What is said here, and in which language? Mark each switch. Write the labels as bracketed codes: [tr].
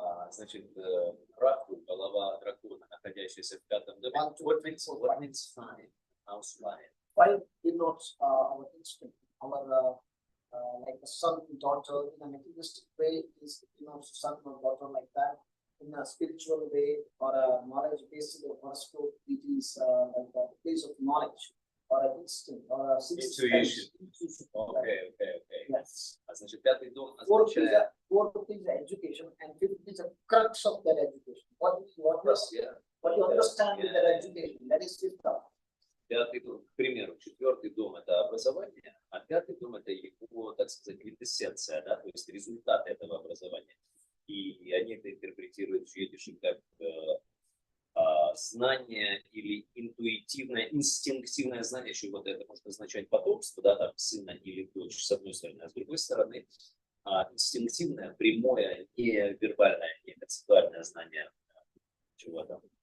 [ru] Значит, Раху, голова дракона, находящаяся в пятом доме. [en] What means five? House five. Five denotes our instinct, our like a son and daughter in a materialistic way is denotes son or daughter like that. In a spiritual way or a knowledge based on horoscope, it is like a place of knowledge or an instinct or a sixth Intuition. sense. Okay. Yes. [ru] Значит, пятый дом [en] Fourth [ru] означает [en] is education, and fifth is a crux of that education. What you understand with that education, that is fifth house. [ru] Пятый дом, к примеру, четвертый дом это образование, а пятый дом это его, так сказать, квинтэссенция, да, то есть результат этого образования. И они это интерпретируют в Джйотише как знание или интуитивное, инстинктивное знание, еще вот это может означать потомство, да, там, сына или дочь, с одной стороны, а с другой стороны, инстинктивное, прямое, не вербальное, не концептуальное знание чего-то.